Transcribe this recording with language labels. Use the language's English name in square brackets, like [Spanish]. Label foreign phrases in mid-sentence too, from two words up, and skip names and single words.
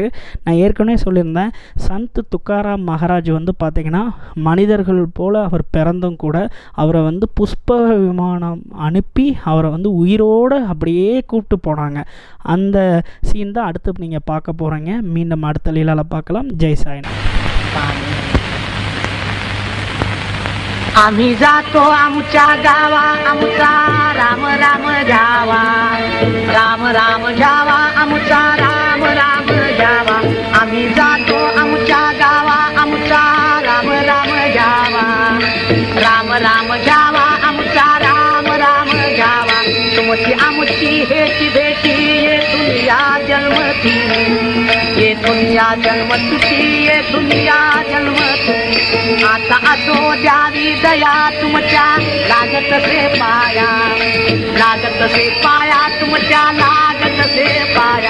[Tamil] நான் ஏற்கனவே சொல்லியிருந்தேன், சந்த் துக்காராம் மகாராஜ் வந்து பார்த்திங்கன்னா மனிதர்கள் போல் அவர் பிறந்தும் கூட அவரை வந்து புஷ்ப விமானம் அனுப்பி அவரை வந்து உயிரோடு அப்படியே கூப்பிட்டு போனாங்க. அந்த சீன் தான் அடுத்து நீங்கள் பார்க்க போகிறீங்க. மீண்டும் அடுத்த லீலாவில் பார்க்கலாம். ஜெய் சாய்நாத். [Marathi] आम्ही जातो आमच्या गावा, आमचा राम राम जावा, राम राम जावा, आमचा राम राम जावा. आम्ही जातो आमच्या गावा, आमचा राम राम जावा, राम राम जावा, आमचा राम राम जावा. तुमची आमची हेची भेटी येथून या जन्मती, येथून या जन्मती, येथून या जन्मती. आता असो द्यावी दया तुमच्या लागत से पाया, लागत से पाया तुमच्या लागत से पाया.